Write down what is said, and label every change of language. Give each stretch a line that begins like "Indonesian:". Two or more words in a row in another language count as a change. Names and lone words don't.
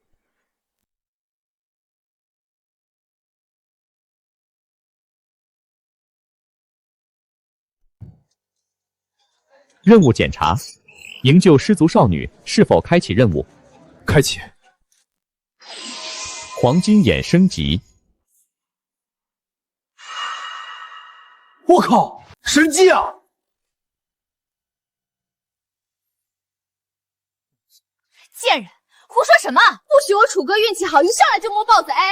Chinese: 任務檢查：營救失足少女，是否開啟任務？開啟。黄金眼升级。我靠，神技啊！贱人，胡说什么？不许我楚哥运气好，一上来就摸豹子 A。